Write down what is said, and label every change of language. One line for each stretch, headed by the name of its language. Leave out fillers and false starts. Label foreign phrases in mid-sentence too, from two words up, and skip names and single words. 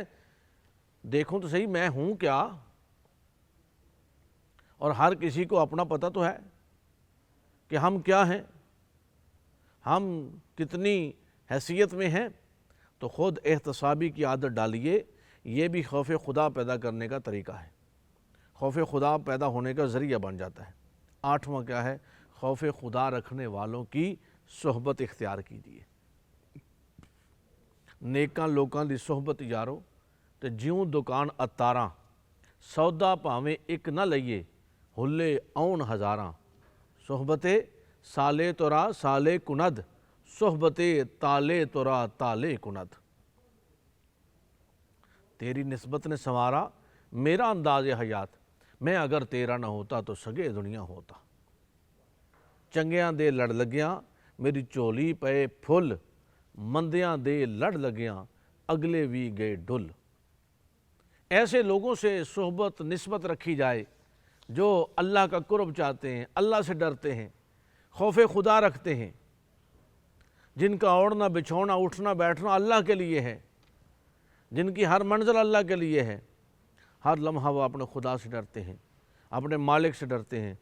Urdu: دیکھوں تو صحیح میں ہوں کیا؟ اور ہر کسی کو اپنا پتہ تو ہے کہ ہم کیا ہیں، ہم کتنی حیثیت میں ہیں۔ تو خود احتسابی کی عادت ڈالیے، یہ بھی خوف خدا پیدا کرنے کا طریقہ ہے، خوف خدا پیدا ہونے کا ذریعہ بن جاتا ہے۔ 8واں کیا ہے، خوف خدا رکھنے والوں کی صحبت اختیار کیجیے۔
Punjabi: نیکاں لوکاں دی صحبت یارو تے جیوں دکان اتاراں، سودا پاویں ایک نہ لئیے ہلے آؤن ہزاراں۔
Persian: صحبت سالے تورا سالے کند، صحبت تالے تورا تالے کند۔
Urdu: تیری نسبت نے سنوارا میرا انداز حیات، میں اگر تیرا نہ ہوتا تو سگے دنیا ہوتا۔
Punjabi: چنگیاں دے لڑ لگیاں میری چولی پے پھل، مندیاں دے لڑ لگیاں اگلے وی گئے ڈل۔
Urdu: ایسے لوگوں سے صحبت نسبت رکھی جائے جو اللہ کا قرب چاہتے ہیں، اللہ سے ڈرتے ہیں، خوف خدا رکھتے ہیں، جن کا اوڑھنا بچھونا اٹھنا بیٹھنا اللہ کے لیے ہے، جن کی ہر منزل اللہ کے لیے ہے، ہر لمحہ وہ اپنے خدا سے ڈرتے ہیں، اپنے مالک سے ڈرتے ہیں۔